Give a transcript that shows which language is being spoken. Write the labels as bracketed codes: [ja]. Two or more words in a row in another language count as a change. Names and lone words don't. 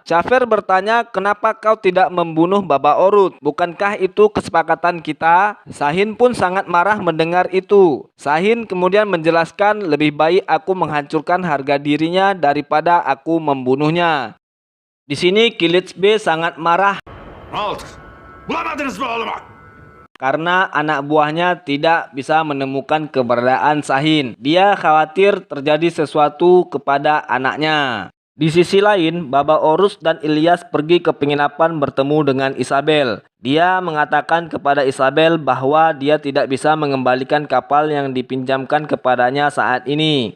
[id] Jafer bertanya, "Kenapa kau tidak membunuh Baba Oruç? Bukankah itu kesepakatan kita?" Sahin pun sangat marah mendengar itu. Sahin kemudian menjelaskan, "Lebih baik aku menghancurkan harga dirinya daripada aku membunuhnya." Di sini Kilits B sangat marah [tr] Halt! Bulamadınız mı oğlumu? [id] karena anak buahnya tidak bisa menemukan keberadaan Sahin. Dia khawatir terjadi sesuatu kepada anaknya. Di sisi lain, Baba Oruç dan Ilyas pergi ke penginapan bertemu dengan Isabel. Dia mengatakan kepada Isabel bahwa dia tidak bisa mengembalikan kapal yang dipinjamkan kepadanya saat ini.